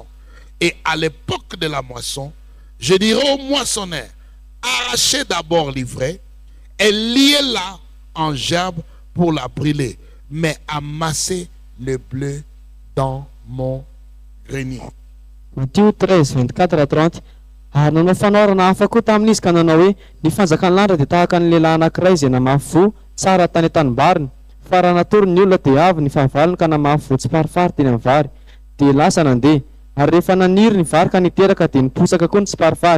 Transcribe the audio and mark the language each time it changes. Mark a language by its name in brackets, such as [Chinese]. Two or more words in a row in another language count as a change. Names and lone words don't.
[French] Et à l'époque de la moisson, je dirai aux moissonneurs: arrachez d'abord l'ivraie et liez-la en gerbe pour la brûler, mais amassez le bleu dans mon grenier. Matthieu 13, 24-30. [Malagasy] Ary nanao fanaorana hafa koa tamin'izy ka nanao hoe: ny fanjakan'ny lanitra dia tahaka ny lehilahy anankiray izay namafy voa tsara tany an-tanimbariny. Fa raha natory ny olona dia avy ny fahavalony ka namafy voa tsy parifary teny amin'ny vary, dia lasa nandeha. Ary rehefa naniry ny vary ka niteraka dia niposaka koa ny tsy parifary.